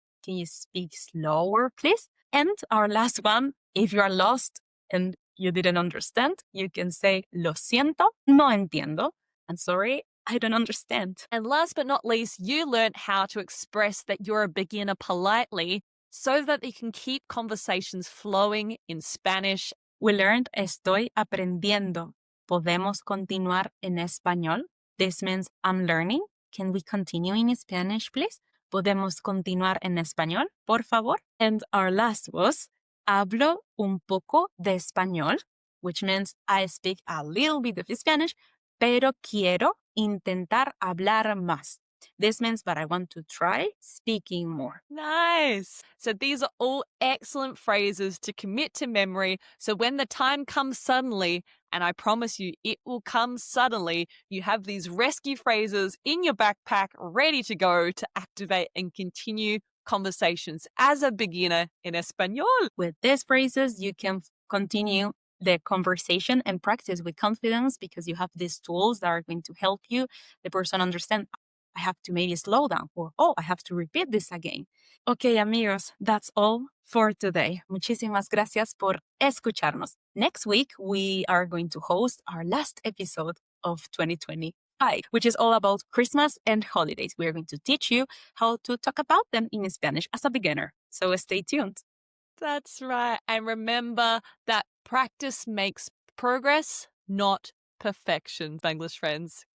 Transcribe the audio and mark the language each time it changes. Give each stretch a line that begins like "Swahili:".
English: Can you speak slower, please? And our last one, if you are lost and you didn't understand, you can say, lo siento, no entiendo. I'm sorry, I don't understand. And last but not least, you learned how to express that you're a beginner politely so that you can keep conversations flowing in Spanish.
Spanish: We learned estoy aprendiendo. ¿Podemos continuar en español?
English: This means I'm learning. Can we continue in Spanish, please?
Spanish: ¿Podemos continuar en español, por favor? And our last was, hablo un poco de español, which means I speak a little bit of Spanish, pero quiero intentar hablar más.
English: This means, but I want to try speaking more. Nice. So these are all excellent phrases to commit to memory. So when the time comes suddenly, and I promise you it will come suddenly, you have these rescue phrases in your backpack ready to go to activate and continue conversations as a beginner in Espanol. With these phrases, you can continue the conversation and practice with confidence because you have these tools that are going to help you, the person understand, I have to maybe slow down, or, I have to repeat this again. Okay, amigos, that's all for today.
Spanish: Muchísimas gracias por escucharnos.
English: Next week, we are going to host our last episode of 2025, which is all about Christmas and holidays. We are going to teach you how to talk about them in Spanish as a beginner. So stay tuned. That's right. And remember that practice makes progress, not perfection, Spanglish friends.